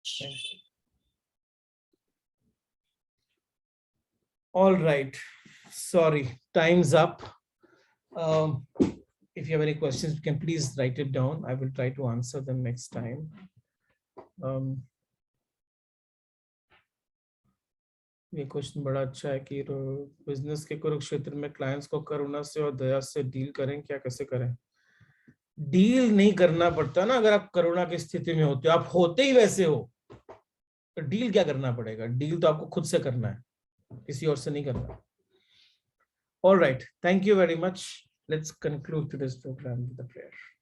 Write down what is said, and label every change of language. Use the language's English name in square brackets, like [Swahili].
[English] Thank you. All right. Sorry, time's up. If you have any questions, you can please write it down. I will try to answer them next time. [Hindi] ये question बड़ा अच्छा है कि business के कुरुक्षेत्र में clients को करुणा से और दया से डील करें, क्या कैसे करें? डील नहीं करना पड़ता ना, अगर आप करुणा की स्थिति में होते हो, आप होते ही वैसे हो, तो डील क्या करना पड़ेगा? डील तो आपको खुद से करना है, किसी और से नहीं करना. [English] All right, thank you very much. Let's conclude today's program with a prayer.